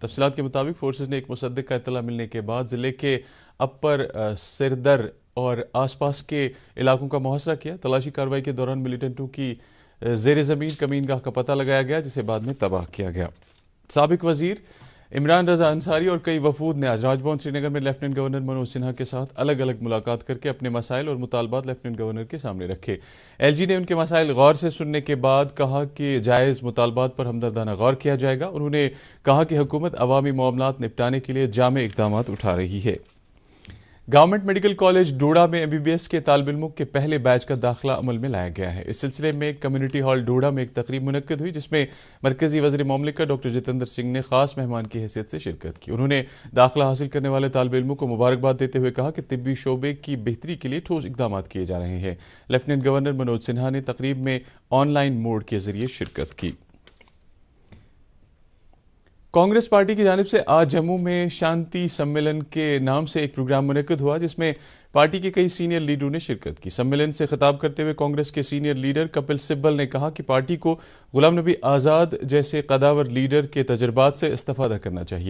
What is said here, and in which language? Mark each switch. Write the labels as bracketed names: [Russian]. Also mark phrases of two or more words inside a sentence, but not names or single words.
[Urdu] تفصیلات کے مطابق فورسز نے ایک مصدق کا اطلاع ملنے کے بعد ضلع کے اپر سردر اور آس پاس کے علاقوں کا محاصرہ کیا. تلاشی کارروائی کے دوران ملیٹنٹوں کی زیر زمین کمین گاہ کا پتہ لگایا گیا، جسے بعد میں تباہ کیا گیا. سابق وزیر عمران رضا انصاری اور کئی وفود نے آج راج بھون سری نگر میں لیفٹیننٹ گورنر منوج سنہا کے ساتھ الگ الگ ملاقات کر کے اپنے مسائل اور مطالبات لیفٹیننٹ گورنر کے سامنے رکھے. ایل جی نے ان کے مسائل غور سے سننے کے بعد کہا کہ جائز مطالبات پر ہمدردانہ غور کیا جائے گا. انہوں نے کہا کہ حکومت عوامی معاملات نپٹانے کے لیے جامع اقدامات اٹھا رہی ہے. گورنمنٹ میڈیکل کالج ڈوڈا میں ایم بی بی ایس کے طالب علموں کے پہلے بیچ کا داخلہ عمل میں لایا گیا ہے. اس سلسلے میں کمیونٹی ہال ڈوڈا میں ایک تقریب منعقد ہوئی، جس میں مرکزی وزیر مملکت ڈاکٹر جتیندر سنگھ نے خاص مہمان کی حیثیت سے شرکت کی. انہوں نے داخلہ حاصل کرنے والے طالب علموں کو مبارکباد دیتے ہوئے کہا کہ طبی شعبے کی بہتری کے لیے ٹھوس اقدامات کیے جا رہے ہیں. لیفٹیننٹ گورنر منوج سنہا نے تقریب میں آن لائن موڈ کے ذریعے شرکت کی. کانگریس پارٹی کی جانب سے آج جموں میں شانتی سمیلن کے نام سے ایک پروگرام منعقد ہوا، جس میں پارٹی کے کئی سینئر لیڈروں نے شرکت کی. سمیلن سے خطاب کرتے ہوئے کانگریس کے سینئر لیڈر کپل سبل نے کہا کہ پارٹی کو غلام نبی آزاد جیسے قداور لیڈر کے تجربات سے استفادہ کرنا چاہیے.